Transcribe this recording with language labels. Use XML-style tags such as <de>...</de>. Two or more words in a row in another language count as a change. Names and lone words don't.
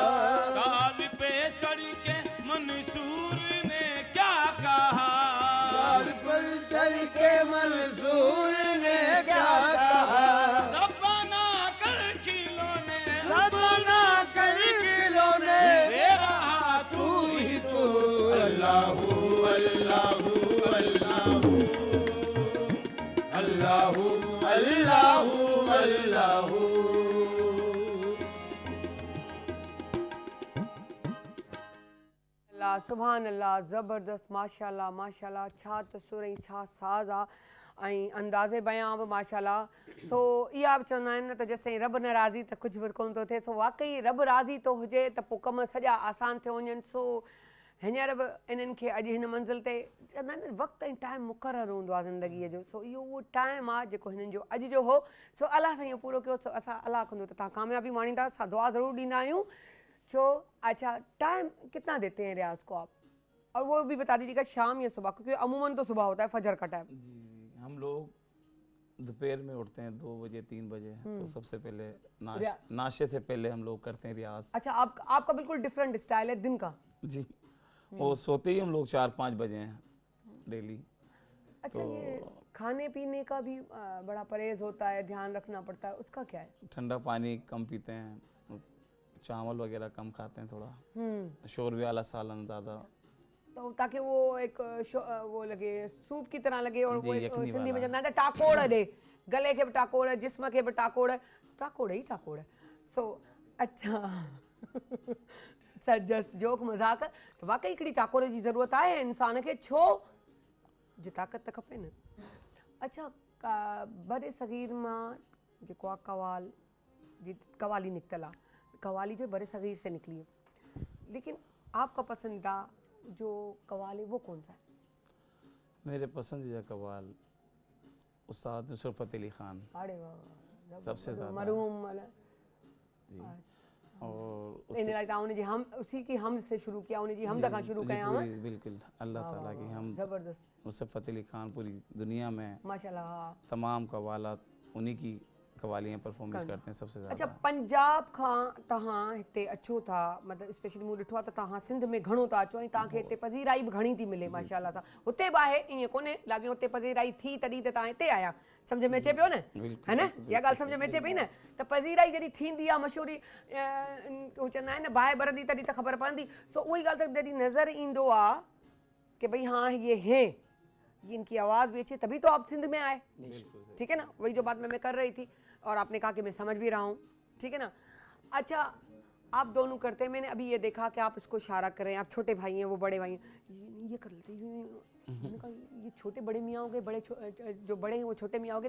<hi>काल पे चढ़ के मंसूर ने क्या कहा काल पर चढ़ के मंसूर ने क्या कहा सब बना कर खिलौने सब बना कर खिलौने दे रहा तू ही तू</hi> <ar>الله الله الله الله الله الله. الله سبحان الله</ar> <hi>ज़बरदस्त माशाल्लाह माशाल्लाह।</hi> <sd>छा तसुर ऐं छा साज़ आहे ऐं अंदाज़े बयां बि माशाल्लाह। सो इहा बि चवंदा आहिनि न त जेसिताईं रब नाराज़ी त कुझु बि कोन थो थिए। सो वाक़ई रब राज़ी थो हुजे त पोइ कम सॼा आसान थियो वञनि। सो हींअर बि इन्हनि खे अॼु हिन मंज़िल ते चवंदा आहिनि वक़्तु ऐं टाइम मुक़ररु हूंदो आहे ज़िंदगीअ जो। सो इहो उहो टाइम आहे जेको हिननि जो अॼु जो हो। सो अलाह सां इहो पूरो कयो। सो असां अलाह कंदो त तव्हां कामयाबी माणींदा। असां दुआ ज़रूरु ॾींदा आहियूं।</sd> <hi>छो अच्छा टाइम कितना देते हैं रियाज को आप, और वो भी बता दीजिएगा शाम या सुबह, क्योंकि अमूमन तो सुबह होता है फजर का टाइम। जी हम लोग दोपहर में उठते हैं 2 बजे 3 बजे तो सबसे पहले नाश्ते से पहले हम लोग करते हैं रियाज। अच्छा आपका बिल्कुल डिफरेंट स्टाइल है दिन का। जी और सोते ही हम लोग 4-5 बजे हैं डेली। अच्छा ये खाने पीने का भी बड़ा परहेज होता है, ध्यान रखना पड़ता है, उसका क्या है? ठंडा पानी कम पीते हैं, चावल वगैरह कम खाते हैं, थोड़ा शोरबे वाला सालन ज़्यादा, तो ताकि वो एक वो लगे सूप की तरह लगे। और जी, वो यखनी सिंधी में वाला।</hi> <sd>चवंदा आहिनि टाकोड़ ॾे, गले खे बि टाकोड़, जिस्म खे बि टाकोड़, टाकोड़ ही टाकोड़। सो अच्छा सर</sd> <en>just joke</en> <sd>मज़ाक। तो वाकई हिकिड़ी टाकोड़ जी ज़रूरत आहे इंसान खे, छो जो ताक़त त खपे न। अच्छा बड़े सग़ीर मां जेको आहे कवाल जी कवाली निकितल आहे,</sd> <hi>कवाली जो बड़े सग़ीर से निकली है, लेकिन आपका पसंदीदा जो कवाल है वो कौन सा है? मेरे पसंदीदा कव्वाल उस्ताद नुसरत फ़तेह अली ख़ान अरे वाह सबसे ज़्यादा। मरहूम वाला जी और इन लाइक उन्हें जी हम उसी की हम से शुरू किया, उन्हें जी हम तक शुरू कया हम। बिल्कुल अल्लाह ताला की हम जबरदस्त नुसरत फ़तेह अली ख़ान पूरी दुनिया में माशाल्लाह। तमाम कव्वालात उन्हीं की कवालियाँ परफॉर्मेंस करते हैं सबसे अच्छा ज़्यादा।</hi> <sd>पंजाब खां तव्हां हिते अचो था, मतिलबु स्पेशली मूं ॾिठो आहे त तव्हां सिंध में घणो था अचो ऐं तव्हांखे हिते पज़ीराई बि घणी थी मिले माशाल्लाह सां। हुते बि आहे ईअं कोन्हे, लाॻियो हुते पज़ीराई थी तॾहिं त तव्हां हिते आया, सम्झ में अचे पियो न, है न? इहा ॻाल्हि सम्झ में अचे पई न, त पज़ीराई जॾहिं थींदी आहे मशहूरी हू चवंदा आहिनि न बाहि बरंदी तॾहिं त ख़बर पवंदी। सो उहा ई ॻाल्हि त जॾहिं नज़र ईंदो आहे कि</sd> <hi>भई हाँ ये हैं, ये इनकी आवाज़ भी अच्छी, तभी तो आप सिंध में आए, ठीक है ना? वही जो बात मैं कर रही थी और आपने कहा कि मैं समझ भी रहा हूँ, ठीक है ना? अच्छा आप दोनों करते हैं, मैंने अभी ये देखा कि आप इसको इशारा कर रहे हैं, आप छोटे भाई हैं वो बड़े भाई हैं, ये कर लेते हैं, मैंने कहा ये छोटे बड़े मियाँ हो गए, जो बड़े हैं वो छोटे मियाँ हो गए।</hi>